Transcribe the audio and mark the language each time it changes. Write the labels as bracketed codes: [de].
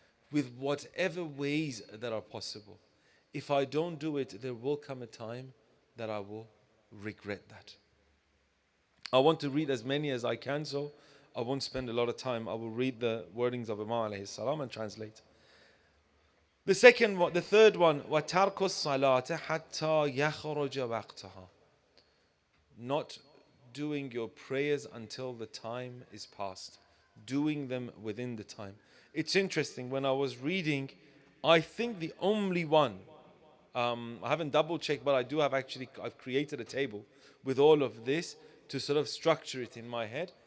[en] With whatever ways that are possible. If I don't do it, there will come a time that I will regret that. I want to read as many as I can, so I won't spend a lot of time. I will read the wordings of Imam alayhi salam and translate. The third one, [ar] وَتَرْكُ الصَّلَاةَ حَتَّى يَخْرُجَ وَقْتَهَا. [en] Not doing your prayers until the time is past. Doing them within the time. It's interesting, when I was reading, I think the only one, I haven't double checked, but I do have I've created a table with all of this to sort of structure it in my head.